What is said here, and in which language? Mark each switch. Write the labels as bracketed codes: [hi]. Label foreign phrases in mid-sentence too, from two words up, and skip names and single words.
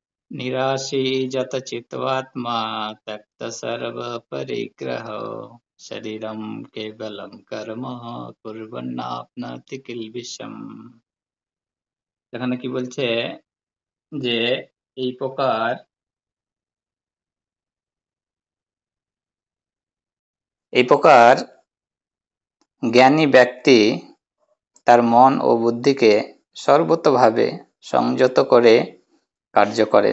[sa] निराशीजत चित्वात्मा त्यक्त सर्व परिग्रह शरीरम केवलम कर्म कुर्वन्नाप्नोति किल्बिषम। [bn] এখানে কি বলছে যে এই প্রকার জ্ঞানী ব্যক্তি তার মন ও বুদ্ধিকে সর্বতোভাবে সংযত করে কার্য করেন।